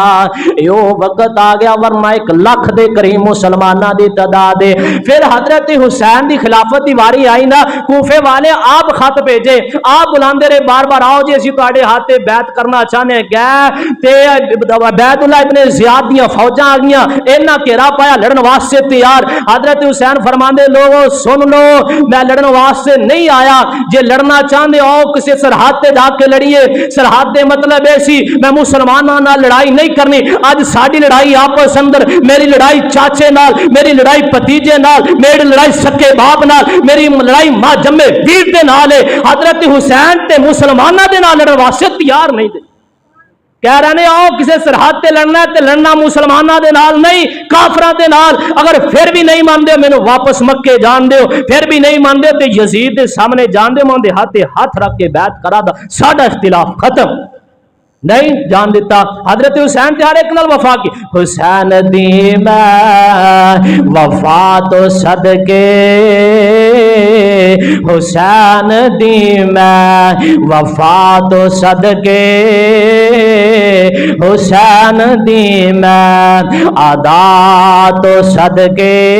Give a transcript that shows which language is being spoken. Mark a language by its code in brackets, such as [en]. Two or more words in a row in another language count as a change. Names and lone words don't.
[pa] یو وقت آ گیا ورنہ 1 لاکھ دے قریب مسلمانہ دی تعداد ہے. پھر حضرت حسین دی خلافت دی واری آئی نا, کوفے والے آپ خط بھیجے, آپ بلاندے رہے بار بار, آؤ جی اسی تواڈے ہاتھ تے بیعت کرنا چاہنے گئے تے عبید اللہ ابن زیاد دیاں فوجاں آ گئیاں, انہاں گھیرا پایا لڑن واسطے تیار. حضرت حسین فرماندے لوگو سن لو, میں لڑن واسطے نہیں آیا, جے لڑنا چاہندے آؤ کسی سرحد تے جا کے لڑیے. سرحد دے مطلب ایسی میں مسلماناں نال لڑائی نہیں کرنی. اج ساڈی لڑائی آپس اندر, میری لڑائی چاچے نال, میری لڑائی بھتیجے نال, میری لڑائی سکے باپ نال, میری لڑائی ماں جمے ویر دے نال ہے. حضرت حسین تے مسلماناں دے نال لڑن واسطے تیار نہیں دے. کہہ رہے ہیں آؤ کسی سرحد تے لڑنا ہے تے لڑنا مسلماناں دے نال نہیں, کافراں دے نال. اگر پھر بھی [ur] نہیں مانتے [pa] مینوں واپس مکے جان دیو, پھر بھی [ur] نہیں مانتے [pa] تے یزید دے سامنے جان دیو, ماں دے ہاتھ رکھ کے بیعت کرا دا, ساڈا اختلاف ختم. نہیں جان دیتا. حضرت حسین تے ہر ایک نال وفا کی. حسین دی میں وفا تو صدقے, حسین دی میں وفا تو صدقے, حسین دی میں ادا تو صدقے,